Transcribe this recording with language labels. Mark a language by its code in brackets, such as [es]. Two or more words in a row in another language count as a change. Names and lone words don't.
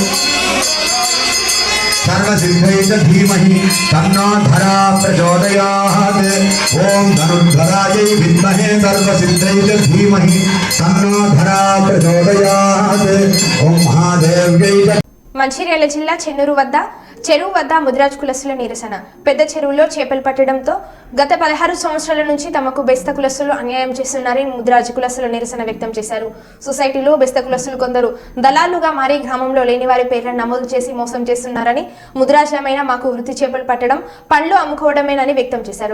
[sa] सर्वसिद्धै च धीमहि तन्नो धरा प्रचोदयात् ओम धनुर्धरायै विद्महे सर्वसिद्धै च धीमहि तन्नो धरा प्रचोदयात् ओम महादेव्यै च [te] మంచిర్యాల జిల్లా చెన్నూరు వద్ద చెరువు వద్ద ముదిరాజ్ కులస్తుల నిరసన. పెద్ద చెరువులో చేపలు పట్టడంతో గత 16 సంవత్సరాల నుంచి తమకు బెస్త కులస్తులు అన్యాయం చేస్తున్నారని ముదిరాజ్ కులస్తులు నిరసన వ్యక్తం చేశారు. సొసైటీలో బెస్త కులస్తులు కొందరు దళాలుగా మారి గ్రామంలో లేని వారి పేర్లను నమోదు చేసి మోసం చేస్తున్నారని, ముదిరాజులమైన మాకు వృత్తి చేపలు పట్టడం, పండ్లు అమ్ముకోవడమేనని వ్యక్తం చేశారు.